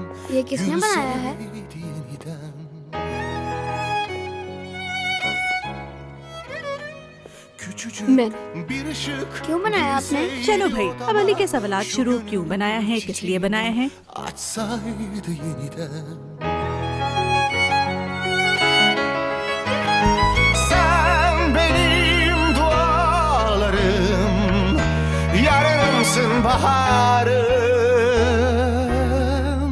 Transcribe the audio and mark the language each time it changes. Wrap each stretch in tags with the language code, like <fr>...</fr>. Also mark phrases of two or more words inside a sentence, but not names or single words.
<hi>ये किसने बनाया है?</hi> <tr>gülseydi yeniden. Küçücük</tr> <hi>मैंने।</hi> <tr>bir ışık</tr> <hi>क्यों बनाया आपने? चलो भाई, अब अली के सवालात शुरू। क्यों बनाया है, किस लिए बनाया है?</hi> <tr>açsaydı yeniden. Sen benim dualarım, yarınımsın baharım.</tr>